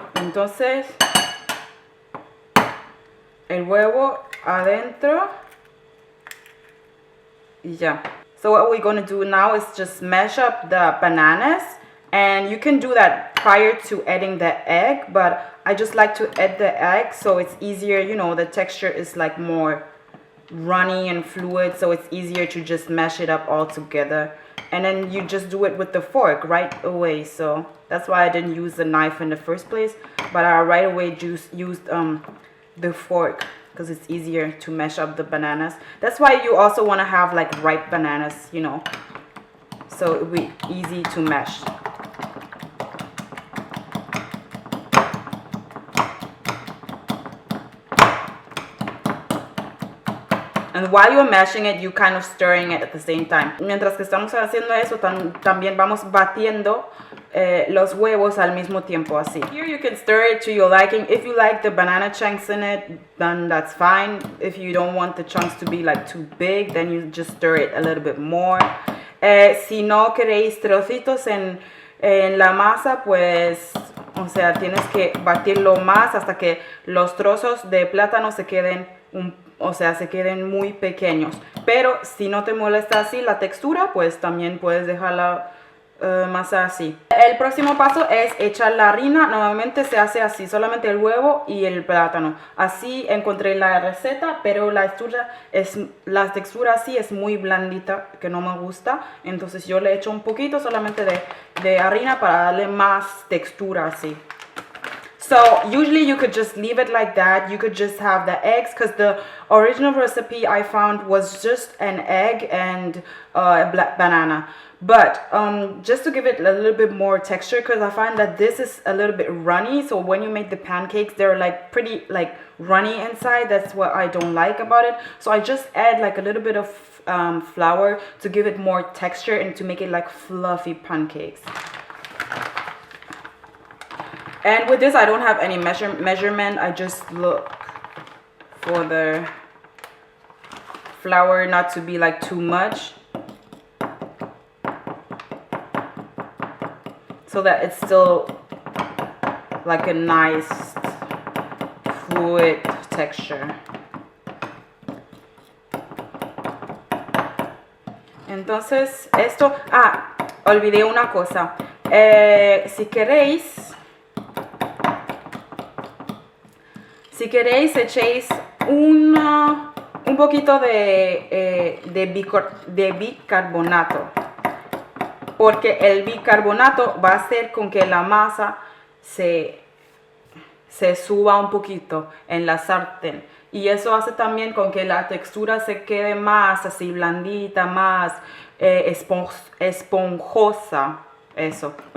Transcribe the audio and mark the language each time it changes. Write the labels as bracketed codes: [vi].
[es] Entonces, el huevo adentro y ya. [en] So what we're going to do now is just mash up the bananas, and you can do that prior to adding the egg, but I just like to add the egg so it's easier, you know, the texture is like more runny and fluid, so it's easier to just mash it up all together. And then you just do it with the fork right away. So that's why I didn't use the knife in the first place, but I right away just used the fork because it's easier to mash up the bananas. That's why you also want to have like ripe bananas, you know, so it'll be easy to mash. And while you're mashing it, you kind of stirring it at the same time. [es] Mientras que estamos haciendo eso, también vamos batiendo los huevos al mismo tiempo así. [en] Here you can stir it to your liking. If you like the banana chunks in it, then that's fine. If you don't want the chunks to be like too big, then you just stir it a little bit more. [es] Si no queréis trocitos en la masa, pues, o sea, tienes que batirlo más hasta que los trozos de plátano se queden se queden muy pequeños. Pero si no te molesta así la textura, pues también puedes dejarla más así. El próximo paso es echar la harina. Normalmente se hace así, solamente el huevo y el plátano. Así encontré la receta, pero la textura así es muy blandita, que no me gusta. Entonces yo le echo un poquito solamente de harina para darle más textura así. [en] So usually you could just leave it like that. You could just have the eggs, because the original recipe I found was just an egg and a black banana. But just to give it a little bit more texture, because I find that this is a little bit runny. So when you make the pancakes, they're like pretty like runny inside. That's what I don't like about it. So I just add like a little bit of flour to give it more texture and to make it like fluffy pancakes. And with this, I don't have any measurement. I just look for the flour not to be like too much, so that it's still like a nice fluid texture. [es] Entonces esto, olvidé una cosa. Si queréis echéis un poquito de bicarbonato, porque el bicarbonato va a hacer con que la masa se suba un poquito en la sartén, y eso hace también con que la textura se quede más así blandita, más esponjosa. Eso.